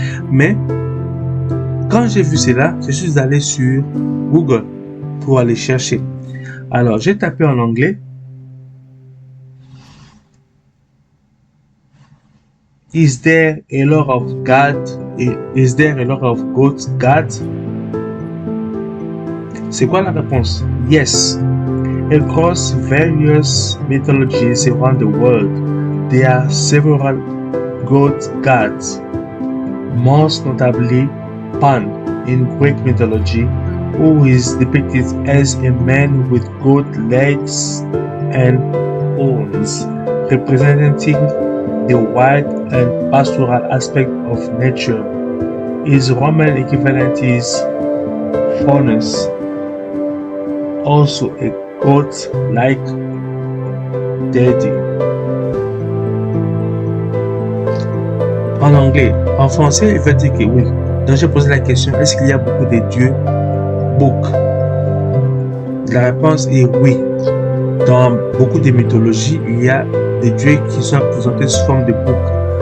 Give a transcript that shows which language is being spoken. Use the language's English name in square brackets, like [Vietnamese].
[French] Mais quand j'ai vu cela, je suis allé sur Google pour aller chercher. Alors, j'ai tapé en anglais [English] Is there a lot of God? Is there a lot of goats God? [French] C'est quoi la réponse? [English] Yes. Across various mythologies around the world, there are several goat gods. Most notably, Pan in Greek mythology, who is depicted as a man with goat legs and horns, representing the wild and pastoral aspect of nature. His Roman equivalent is Faunus, also a goat-like deity. [French] En anglais, en français, il veut dire que oui. Donc j'ai posé la question, est-ce qu'il y a beaucoup de dieux boucs? La réponse est oui. Dans beaucoup de mythologies, il y a des dieux qui sont représentés sous forme de boucs.